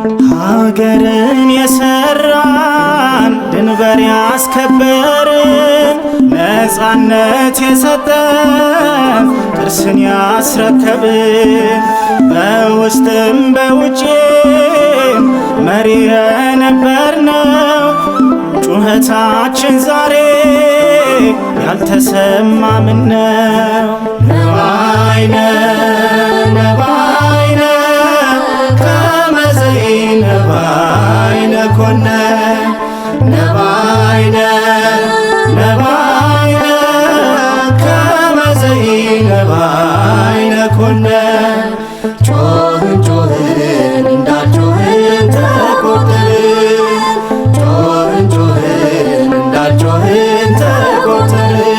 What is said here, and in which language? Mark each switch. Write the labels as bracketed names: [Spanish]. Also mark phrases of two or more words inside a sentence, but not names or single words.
[Amharic] ሀገርን የሰራን፣ ድንበር ያስከበርን፣ ነፃነት የሰጠን፣ ቅርስን ያስረከብን፣ በውስጥም በውጭም መሪ የነበርነው፣ ጩኸታችን ዛሬ ያልተሰማ ምነው? [Geez] ነባይነ፣ ነባይነ፣ ከመ ዘይነባይነ ኮነ። ነባይነ፣ ነባይነ፣ ከመ ዘይነባይነ ኮነ። [Amharic] ጮኽን፣ ጮኽን፣ እንዳልጮኽን ተቆጠርን። ጮኽን፣ ጮኽን፣ እንዳልጮኽን ተቆጠርን።